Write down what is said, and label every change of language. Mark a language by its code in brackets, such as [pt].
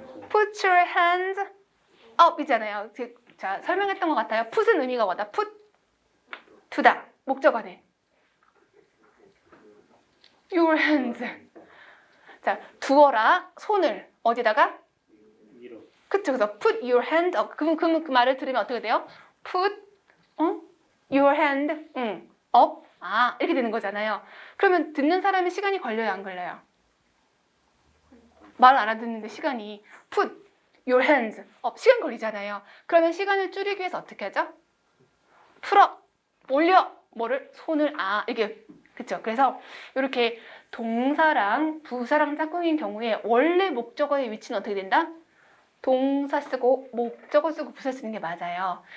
[en] Put your hands up [ko] 이잖아요. 자, 설명했던 것 같아요. put은 의미가 뭐다? put, 두다. 목적어는 your hands. 자, 두어라. 손을 어디다가? 그쵸. 그래서 [en] put your hand up. [ko] 그 말을 들으면 어떻게 돼요? [en] put your hand up. [ko] 아, 이렇게 되는 거잖아요. 그러면 듣는 사람이 시간이 걸려요, 안 걸려요? 말 알아듣는데 시간이 [en] put your hands up. [ko] 시간 걸리잖아요. 그러면 시간을 줄이기 위해서 어떻게 하죠? 풀어, 올려, 뭐를? 손을, 이게, 그쵸. 그래서 이렇게 동사랑 부사랑 짝꿍인 경우에 원래 목적어의 위치는 어떻게 된다? 동사 쓰고 목적어 쓰고 부사 쓰는 게 맞아요.